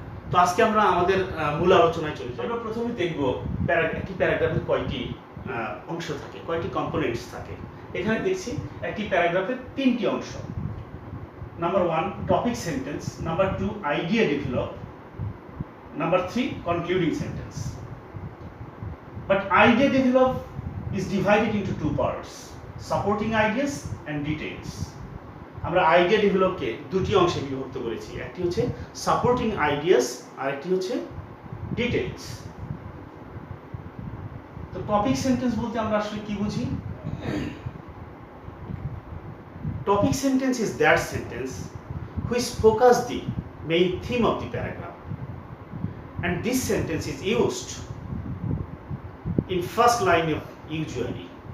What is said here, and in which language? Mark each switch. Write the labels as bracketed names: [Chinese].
[Bangla] তো আজকে আমরা আমাদের মূল আলোচনায় চলে যাই। আমরা প্রথমে দেখব একটি প্যারাগ্রাফের কয়টি অংশ থাকে, কয়টি কম্পোনেন্টস থাকে। এখানে দেখছি একটি প্যারাগ্রাফের 3টি অংশ। Number 1 topic sentence, number 2 idea develop, number 3 concluding sentence. [English] But idea develop is divided into 2 parts, supporting ideas and details. [Bangla] আমরা আইডিয়া ডেভেলপকে 2টি অংশে বিভক্ত করেছি, একটি হচ্ছে সাপোর্টিং আইডিয়াস আর একটি হচ্ছে ডিটেইলস। টপিক সেন্টেন্স বলতে আমরা আসলে কি বুঝি? [English] Topic sentence is that sentence which focus the main theme of the paragraph, and this sentence is used in first line of usually.